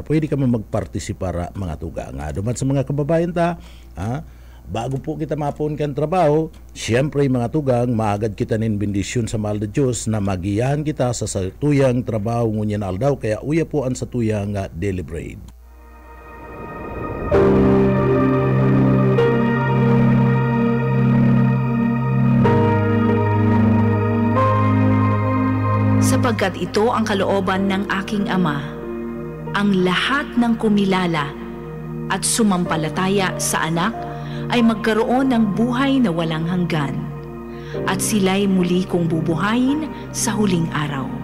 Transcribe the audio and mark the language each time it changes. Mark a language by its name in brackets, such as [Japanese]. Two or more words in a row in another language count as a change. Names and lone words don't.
[Bikol] Pwede ka magpartisipara mga tugang. Duman sa mga kababayan ta, bago po kita mapon kan trabaho, siyempre mga tugang, maagad kita nin bendisyon sa mahal na Diyos na magiyahan kita sa satuyang trabaho ngunyan aldaw. Kaya uya po ang satuyang [English] daily bread. [Filipino] Sapagkat ito ang kalooban ng aking Ama, ang lahat ng kumilala at sumampalataya sa Anak ay magkaroon ng buhay na walang hanggan, at sila'y muli kong bubuhayin sa huling araw.